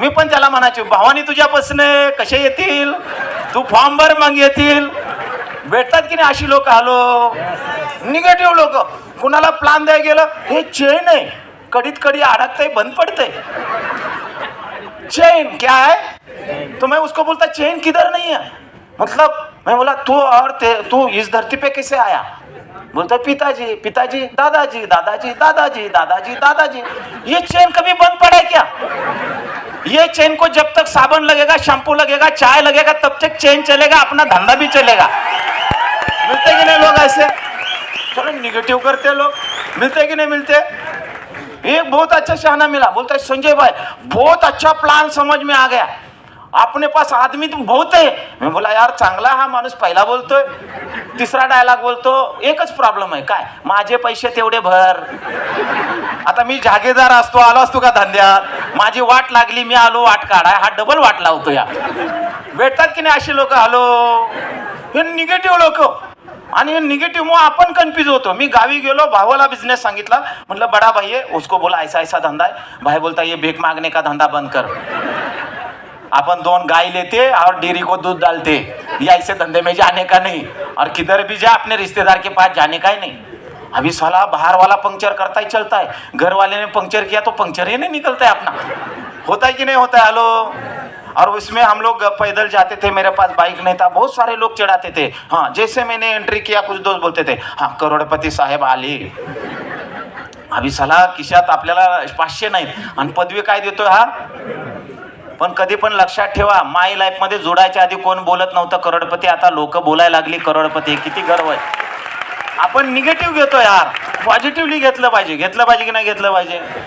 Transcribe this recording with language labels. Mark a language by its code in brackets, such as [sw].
[mr] मी पण त्याला म्हणायचो भावानी तुझ्यापासून कसे येतील, तू फॉर्म भर मग येतील। भेटतात की नाही अशी लोक? हॅलो, निगेटिव्ह लोक. कुणाला प्लान द्यायला गेलं, हे चेन आहे, कडीत कडी अडकते, बंद पड़ते. [hi] चेन क्या है? तो मैं उसको बोलता चेन किधर नहीं है, मतलब मैं बोला तू इस धरती पे कैसे आया? बोलता पिताजी, पिताजी, दादाजी, दादाजी, दादाजी, दादाजी, दादाजी. ये चेन कभी बंद पड़ा है क्या? ये चेन को जब तक साबुन लगेगा, शैम्पू लगेगा, चाय लगेगा, तब तक चेन चलेगा, अपना धंधा भी चलेगा. मिलते कि नहीं लोग ऐसे? चलो निगेटिव करते लोग. मिलते कि नहीं मिलते? एक बहुत अच्छा शहाना मिला, बोलता है संजय भाई बहुत अच्छा प्लान समझ में आ गया, अपने पास आदमी तो बहुत है. मैं बोला यार [mr] चांगला हा माणूस पहिला बोलतोय, तिसरा डायलॉग बोलतो, एकच प्रॉब्लेम आहे काय, माझे पैसे तेवढे भर. आता मी जागेदार असतो, आलो असतो का धंद्यात, माझी वाट लागली, मी आलो वाट काढाय, हा डबल वाट लावतो. या भेटतात की नाही अशी लोक? हॅलो, हे निगेटिव्ह लोक. आणि हे निगेटिव्ह मुळे आपण कन्फ्यूज होतो. मी गावी गेलो, भावाला बिझनेस सांगितला, म्हटलं [hi] बडा भाई है, उसको बोला ऐसा ऐसा धंधा है. भाई बोलता ये भीख मांगने का धंधा बंद कर, अपन 2 गाय लेते और डेयरी को दूध डालते, ये ऐसे धंधे में जाने का नहीं, और किधर भी जा अपने रिश्तेदार के पास जाने का ही नहीं. अभी साला बाहर वाला पंक्चर करता ही चलता है, घर वाले ने पंक्चर किया तो पंक्चर ही नहीं निकलता है अपना. होता है कि नहीं होता है? हेलो. और उसमें हम लोग पैदल जाते थे, मेरे पास बाइक नहीं था, बहुत सारे लोग चिढ़ाते थे. हाँ, जैसे मैंने एंट्री किया कुछ दोस्त बोलते थे हाँ [mr] करोडपती साहेब आले. अभी साला खिशात आपल्याला 500 नाही आणि पदवी काय देतोय हा. पण कधी पण लक्षात ठेवा, माय लाईफ मध्ये जोडायच्या आधी कोण बोलत नव्हतं करोडपती, आता लोक बोलायला लागली करोडपती. किती गर्व आहे. आपण निगेटिव्ह घेतो यार, पॉझिटिव्हली घेतलं पाहिजे. घेतलं पाहिजे की नाही घेतलं पाहिजे?